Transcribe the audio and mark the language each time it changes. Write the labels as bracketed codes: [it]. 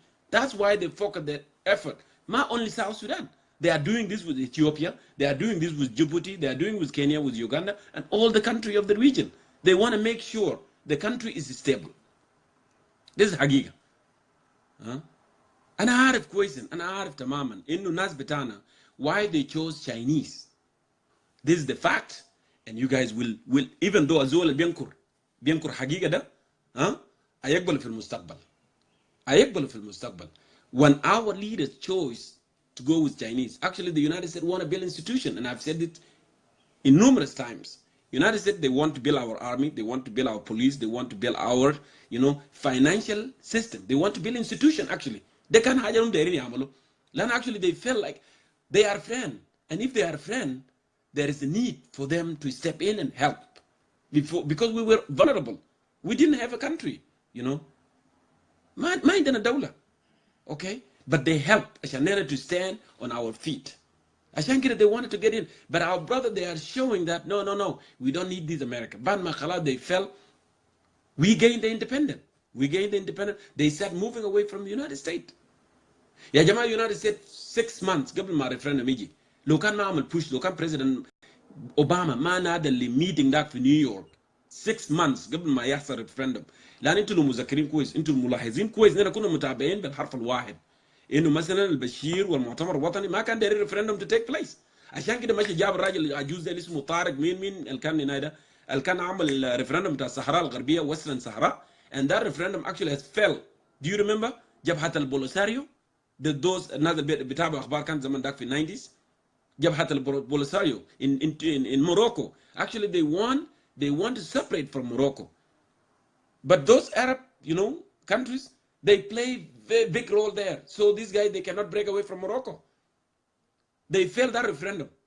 [en] That's why they focus their effort. Not only South Sudan. They are doing this with Ethiopia. They are doing this with Djibouti. They are doing with Kenya, with Uganda, and all the country of the region. They want to make sure the country is stable. This is حقيقة. [ar] أنا عارف كويس أنا عارف تماما إنه الناس بتاعنا [en] why they chose Chinese. This is the fact, and you guys will even though [ar] الزول بينكر حقيقة ده هيقبل في المستقبل. هيقبل في المستقبل. [en] When our leaders chose to go with Chinese, actually the United States want to build institution, and I've said it in numerous times. United States, they want to build our army, they want to build our police, they want to build our, you know, financial system. They want to build institution actually. They can't hire them there. Then actually they feel like they are friend, and if they are friend, there is a need for them to step in and help. Because we were vulnerable, we didn't have a country, you know. Mind in a dollar, okay, but they helped to stand on our feet. They wanted to get in, but our brother, they are showing that no, we don't need this America. Ban Makhala, they fell. We gained the independence. They start moving away from the United States. Ya Jama, United States 6 months [ar] قبل ما [en] referendum [ar] يجي. لو كان ما عمل push, لو كان President Obama ما نادى [en] meeting that [ar] في نيويورك 6 months قبل ما يحصل referendum. لأن أنتوا المذكرين كويس، أنتوا الملاحظين كويس، إننا كنا متابعين بالحرف الواحد. إنه مثلا البشير والمؤتمر الوطني ما كان داير referendum [en] to take place. [ar] عشان كده ماشي جاب الراجل عجوز اللي اسمه طارق مين اللي كان هنا اللي كان عمل referendum بتاع الصحراء الغربية وestern صحراء. [en] And that referendum actually has failed. Do you remember؟ جبهة البوليساريو. [ar] those الناس بيتابعوا اخبار كان زمان داك في 90s. [en] جبهة البوليساريو in Morocco. Actually they want to separate from Morocco. But those Arab, you know, countries, They play a big role there. So these guys, they cannot break away from Morocco. They failed that referendum.